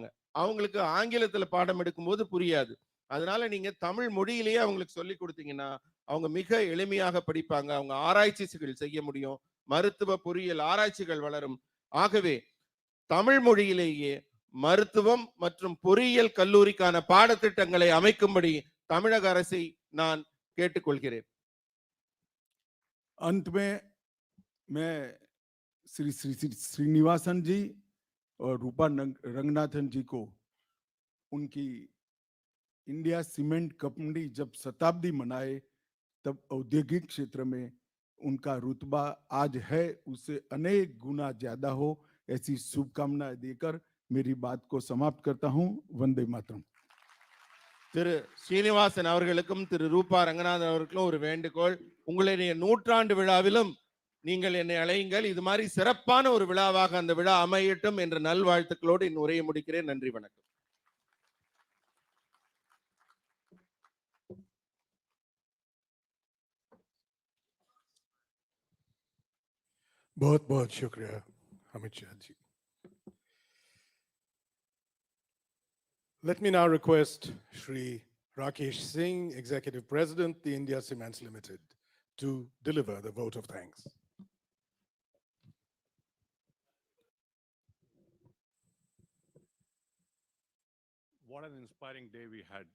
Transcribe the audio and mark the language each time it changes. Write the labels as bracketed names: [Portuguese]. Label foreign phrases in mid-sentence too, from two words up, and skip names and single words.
[Tamil] அவங்களுக்கு ஆங்கிலத்துல பாடம் எடுக்கும்போது புரியாது. அதனால நீங்க தமிழ் மொழியிலேயே அவங்களுக்கு சொல்லி கொடுத்தீங்கன்னா அவங்க மிக எளிமையாக படிப்பாங்க, அவங்க ஆராய்ச்சிகள் செய்ய முடியும், மருத்துவ பொறியியல் ஆராய்ச்சிகள் வளரும். ஆகவே தமிழ் மொழியிலேயே மருத்துவம் மற்றும் பொறியியல் கல்லூரிக்கான பாடத்திட்டங்களை அமைக்கும்படி தமிழக அரசை நான் கேட்டுக்கொள்கிறேன். [Hindi] अंत में मैं श्री श्रीनिवासन जी और रूपा रंगनाथन जी को उनकी इंडिया सीमेंट कंपनी जब शताब्दी मनाए तब औद्योगिक क्षेत्र में उनका रुतबा आज है उससे अनेक गुना ज्यादा हो, ऐसी शुभकामनाएं देकर मेरी बात को समाप्त करता हूं। वंदे मातरम। [Tamil] திரு ஸ்ரீனிவாசன் அவர்களுக்கும் திரு ரூபா ரங்கநாதன் அவர்களுக்கும் ஒரு வேண்டுகோள், உங்களுடைய 100ஆண்டு விழாவிலும் நீங்கள் என்னை அழையுங்கள். இது மாதிரி சிறப்பான ஒரு விழாவாக அந்த விழா அமையட்டும் என்ற நல்வாழ்த்துக்களோடு என் உரையை முடிக்கிறேன். நன்றி, வணக்கம். [Hindi] बहुत बहुत शुक्रिया अमित शाह जी. [English] Let me now request Shri Rakesh Singh, Executive President, the India Cements Limited, to deliver the vote of thanks. What an inspiring day we had.